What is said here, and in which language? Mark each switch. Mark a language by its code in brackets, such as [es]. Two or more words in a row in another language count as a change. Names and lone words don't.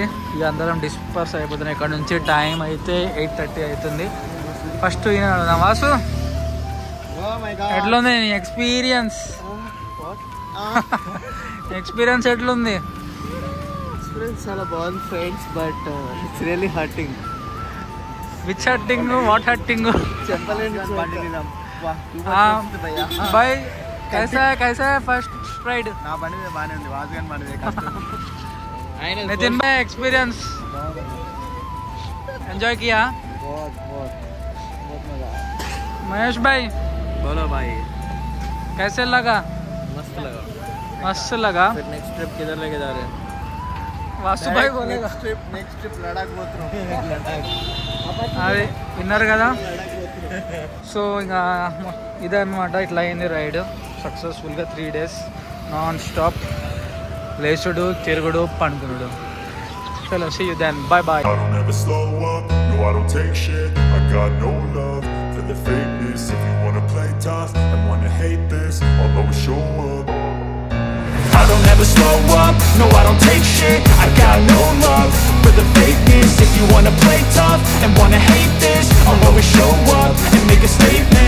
[te] ఇక అందరం డిస్పర్స్ అయిపోతున్నాం ఇక్కడ నుంచి. టైం అయితే 8:30 అవుతుంది. ఫస్ట్ ఈయన అడుగుదాం. వాసు, ఎట్లుంది నీ ఎక్స్పీరియన్స్? ఎక్స్పీరియన్స్ ఎట్లుంది? ఎక్స్పీరియన్స్ చాలా బాగుంది ఫ్రెండ్స్, [en] But it's really hurting. Which hurting? What hurting? [te] చెప్పలేండి. [hi] भाई कैसा है [en] first ride? [te] నా బండి మీద బాగానే ఉంది, వాజుగాని బండి మీద కష్టం. [hi] नितिन भाई [en] experience enjoy [hi] किया? बहुत मजा। महेश भाई बोलो भाई, कैसे लगा? मस्त लगा। फिर [en] next trip [hi] किधर लेके जा रहे हैं? वासु भाई बोलेगा। [en] next trip [te] लद्दाख పోతున్నాం. అదే విన్నారు కదా. సో ఇంకా ఇదే అనమాట, ఇట్లా అయింది [en] ride successfully. [te] 3 days [en] non stop, [te] లేచుడు, తిరుగుడు, పండుకునుడు. [en] చలో see you then, bye bye. I don't ever slow up, no I don't take shit. I got no love for the fakeness. If you wanna play tough and wanna hate this, I'll always show up. I don't ever slow up, no I don't take shit. I got no love for the fakeness. If you wanna play tough and wanna hate this, I'll always show up and make a statement.